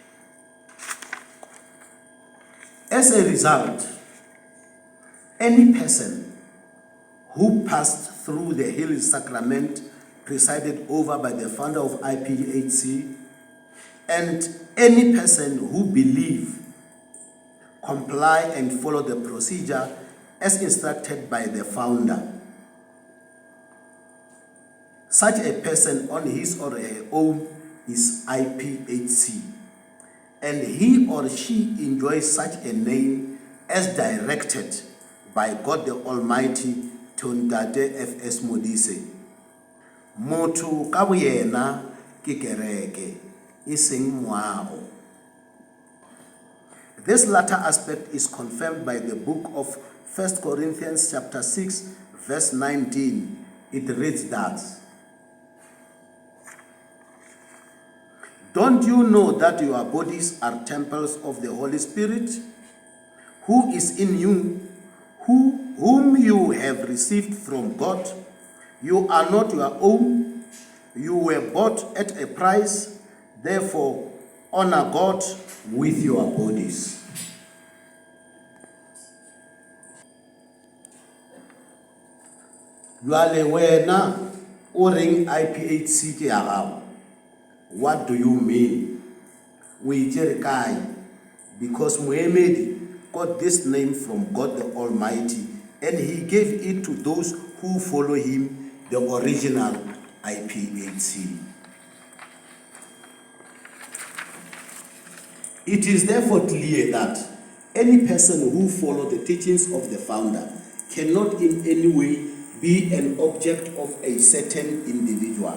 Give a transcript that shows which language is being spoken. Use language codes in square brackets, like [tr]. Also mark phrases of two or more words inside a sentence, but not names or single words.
[en] As a result, any person who passed through the Healing Sacrament presided over by the founder of IPHC, and any person who believe, comply and follow the procedure as instructed by the founder, such a person on his or her own is IPHC, and he or she enjoys such a name as directed by God the Almighty to Ntate F.S. Modise. [st] Motho ka boyena ke kereke, iseng moago. [en] This latter aspect is confirmed by the book of 1 Corinthians chapter 6, verse 19. It reads that, "Don't you know that your bodies are temples of the Holy Spirit, who is in you, whom you have received from God? You are not your own. You were bought at a price. Therefore, honor God with your bodies. [tn] Jwale wena o reng IPHC ke ya gago. [en] What do you mean? [tn] We itse kae? [en] Because Moemedi got this name from God the Almighty, and he gave it to those who follow him, the original IPHC. It is therefore clear that any person who follows the teachings of the founder cannot in any way be an object of a certain individual.